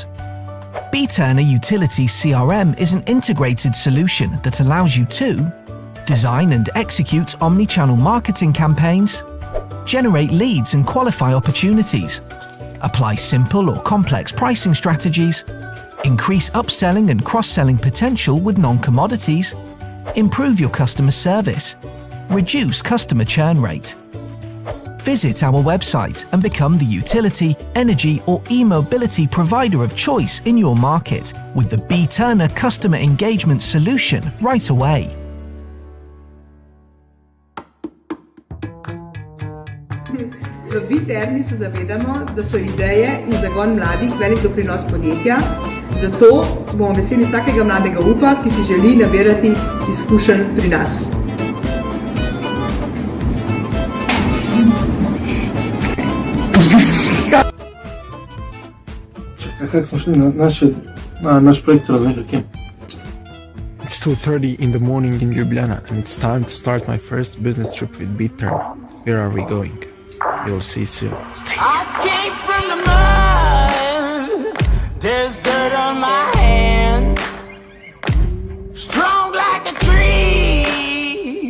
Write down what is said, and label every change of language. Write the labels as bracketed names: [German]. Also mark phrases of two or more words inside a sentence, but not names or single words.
[English] BE-terna Utilities CRM is an integrated solution that allows you to design and execute omni-channel marketing campaigns, generate leads and qualify opportunities, apply simple or complex pricing strategies, increase upselling and cross-selling potential with non-commodities, improve your customer service, reduce customer churn rate. Visit our website and become the utility, energy or e-mobility provider of choice in your market with the BE-terna customer engagement solution right away. [Slovenian] V BE-terni se zavedamo, da so ideje in zagon mladih velik doprinos podjetja, zato bomo veseli vsakega mladega upa, ki si želi nabirati izkušenj pri nas. Kako smo šli na naš projekt s raznoliki? [English] It's 2:30 in the morning in Ljubljana and it's time to start my first business trip with BE-terna. Where are we going? You'll see soon. Stay here. I came from the mud. There's dirt on my hands. Strong like a tree.